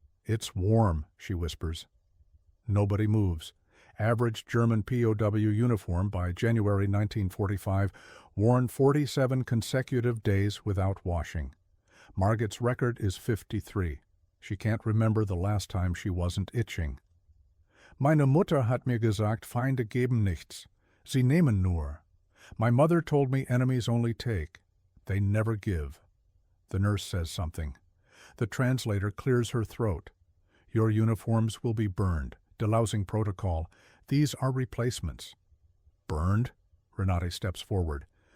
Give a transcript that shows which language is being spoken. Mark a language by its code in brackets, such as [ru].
[en] "It's warm," she whispers. Nobody moves. Average German POW uniform by January 1945, worn 47 consecutive days without washing. Margaret's record is 53. She can't remember the last time she wasn't itching. [de] "Meine Mutter hat mir gesagt, Feinde geben nichts. Sie nehmen nur. [en] My mother told me enemies only take. They never give." The nurse says something. The translator clears her throat. "Your uniforms will be burned. Delousing protocol. These are replacements." "Burned?" Renate steps forward.